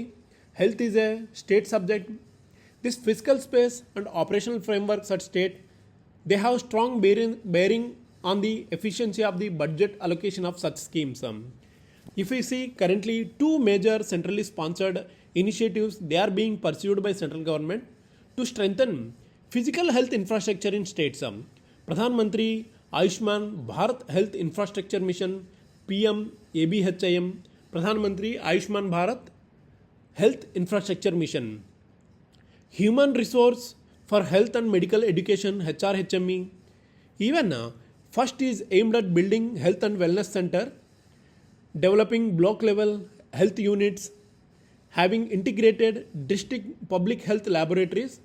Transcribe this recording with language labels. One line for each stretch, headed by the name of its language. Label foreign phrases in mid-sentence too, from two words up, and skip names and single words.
English: Health is a state subject. This fiscal space and operational frameworks at state, they have strong bearing on the efficiency of the budget allocation of such schemes. If we see currently two major centrally sponsored initiatives, they are being pursued by central government to strengthen physical health infrastructure in states. Pradhan Mantri Ayushman Bharat Health Infrastructure Mission PM ABHIM, Pradhan Mantri Ayushman Bharat Health Infrastructure Mission, Human Resource for Health and Medical Education HRHME. Even first is aimed at building health and wellness center, developing block level health units, having integrated district public health laboratories.